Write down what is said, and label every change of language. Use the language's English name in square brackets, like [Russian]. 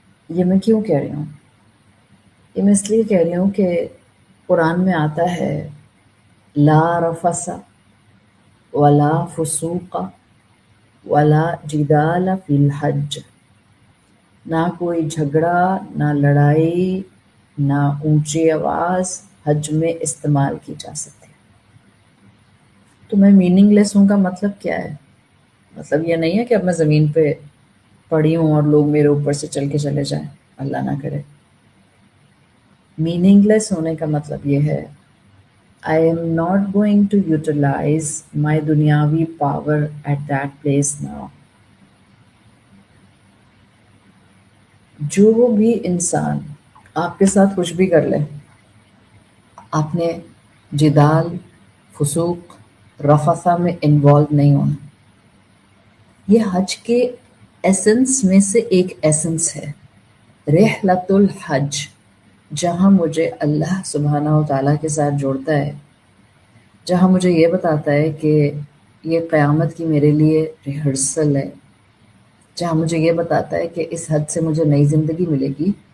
[Urdu] یہ میں کیوں کہہ رہی ہوں؟ یہ میں اس لیے کہہ رہی ہوں کہ قرآن میں آتا ہے [Arabic] لا رفث ولا فسوق ولا جدال فی الحج، [Urdu] نہ کوئی جھگڑا، نہ لڑائی، نہ اونچی آواز حج میں استعمال کی جا سکتی. تو میں میننگ لیس ہوں کا مطلب کیا ہے؟ مطلب یہ نہیں ہے کہ اب میں زمین پہ پڑی ہوں اور لوگ میرے اوپر سے چل کے چلے جائیں، اللہ نہ کرے. [English] meaningless [Urdu] ہونے کا مطلب یہ ہے [English] I am not going to utilize my دنیاوی power at that place now. [Urdu] جو بھی انسان آپ کے ساتھ کچھ بھی کر لے، آپ نے جدال، فسوق، رفثہ میں انوالو نہیں ہونا. یہ حج کے ایسنس میں سے ایک ایسنس ہے، رحلت الحج، جہاں مجھے اللہ سبحانہ و تعالیٰ کے ساتھ جوڑتا ہے، جہاں مجھے یہ بتاتا ہے کہ یہ قیامت کی میرے لیے ریہرسل ہے، جہاں مجھے یہ بتاتا ہے کہ اس حد سے مجھے نئی زندگی ملے گی.